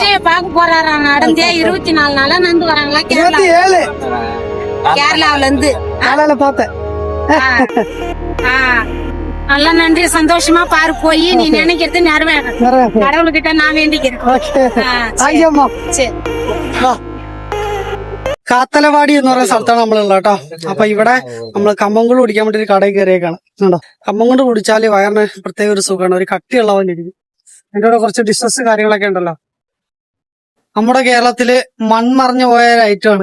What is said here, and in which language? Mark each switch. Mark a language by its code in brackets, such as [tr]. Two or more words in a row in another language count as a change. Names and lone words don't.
[ta] விஜய பாக்க போறாரா? நடந்தே 24 நாளா நடந்து வராங்களா? 27 கேரளாவில இருந்து காலையில பார்த்தேன். நல்லா நன்றி, சந்தோஷமா பாரு. போய் நீ நினைக்கிறது நிறைவேறும். கடவுள்கிட்ட நான் வேண்டிக்கிறேன். சரி. [ml] കാത്തലവാടി എന്ന് പറയുന്ന സ്ഥലത്താണ് നമ്മളുള്ളത് കേട്ടോ. അപ്പൊ ഇവിടെ നമ്മള് കമ്മങ്കുള് കുടിക്കാൻ വേണ്ടി ഒരു കടയിൽ കയറിയേക്കാണ്. കണ്ടോ, കമ്മങ്കുള് കുടിച്ചാല് വയറിന് പ്രത്യേക ഒരു സുഖമാണ്, ഒരു കട്ടിയുള്ള പോലെ ഇരിക്കും. അതിന്റെ കൂടെ കുറച്ച് ഡിഷസ് കാര്യങ്ങളൊക്കെ ഉണ്ടല്ലോ. നമ്മുടെ കേരളത്തില് മൺമറഞ്ഞു പോയ ഒരു ഐറ്റമാണ്.